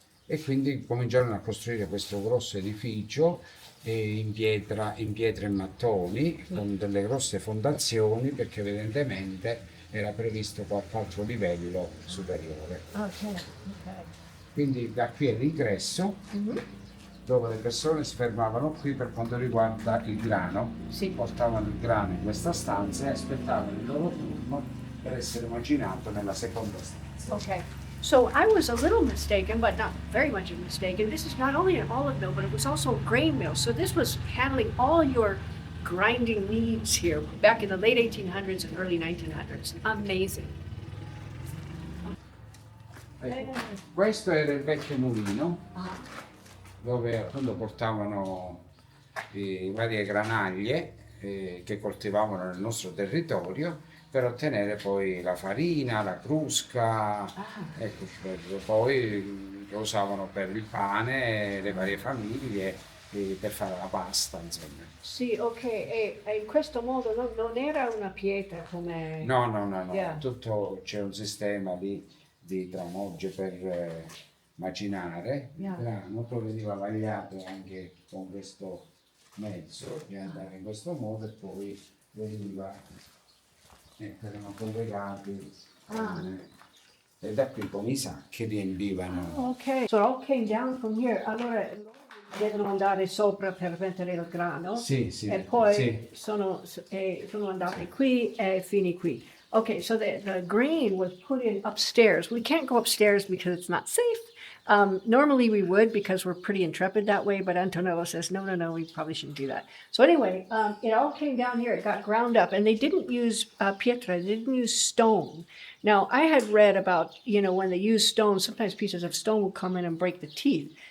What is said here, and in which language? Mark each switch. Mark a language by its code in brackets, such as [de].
[it] E quindi cominciarono a costruire questo grosso edificio in pietra e mattoni, con delle grosse fondazioni, perché evidentemente era previsto qualche altro livello superiore. Ok. Quindi da qui è l'ingresso, dove le persone si fermavano qui per quanto riguarda il grano. Sì. Portavano il grano in questa stanza e aspettavano il loro turno per essere macinato nella seconda stanza. Okay. [en] So I was a little mistaken, but not very much mistaken. This is not only an olive mill, but it was also a grain mill. So this was handling all your grinding needs here back in the late 1800s and early 1900s. Amazing. [it] Questo era il vecchio mulino, dove appunto portavano varie granaglie che coltivavano nel nostro territorio per ottenere poi la farina, la crusca, ecco, poi lo usavano per il pane, le varie famiglie, per fare la pasta, insomma. Sì, ok, e in questo modo non era una pietra come... No, [en] Yeah. [it] tutto c'è un sistema di tramogge per macinare il grano, poi veniva vagliato anche con questo mezzo, di andare in questo modo, e poi veniva... erano collegati e da qui con i sacchi riempivano. [en] Ok, so it all came down from here. [it] Allora devono andare sopra per mettere il grano. Sì, E poi sì. sono andati qui e fini qui. [en] Okay, so the grain was put in upstairs. We can't go upstairs because it's not safe. Normally we would, because we're pretty intrepid that way, but Antonello says, no, we probably shouldn't do that. So anyway, it all came down here. It got ground up, and they didn't use pietra. They didn't use stone. Now, I had read about, when they use stone, sometimes pieces of stone would come in and break the teeth.